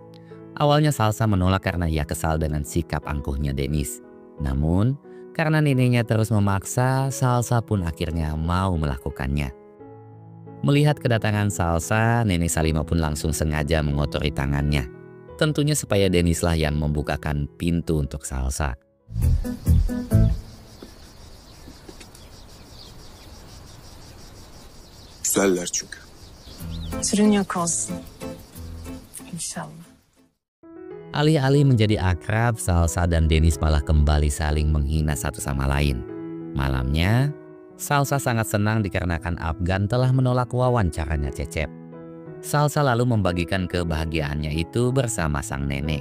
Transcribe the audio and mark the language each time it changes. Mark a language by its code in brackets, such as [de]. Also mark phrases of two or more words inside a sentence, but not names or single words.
[id] Awalnya Salsa menolak karena ia kesal dengan sikap angkuhnya Dennis. Namun, karena neneknya terus memaksa, Salsa pun akhirnya mau melakukannya. Melihat kedatangan Salsa, Nenek Salima pun langsung sengaja mengotori tangannya. Tentunya supaya Dennis lah yang membukakan pintu untuk Salsa. [tr] Güzeller çünkü. Sürün yok olsun. İnşallah. [id] Alih-alih menjadi akrab, Salsa dan Dennis malah kembali saling menghina satu sama lain. Malamnya, Salsa sangat senang dikarenakan Afgan telah menolak wawancaranya Cecep. Salsa lalu membagikan kebahagiaannya itu bersama sang nenek.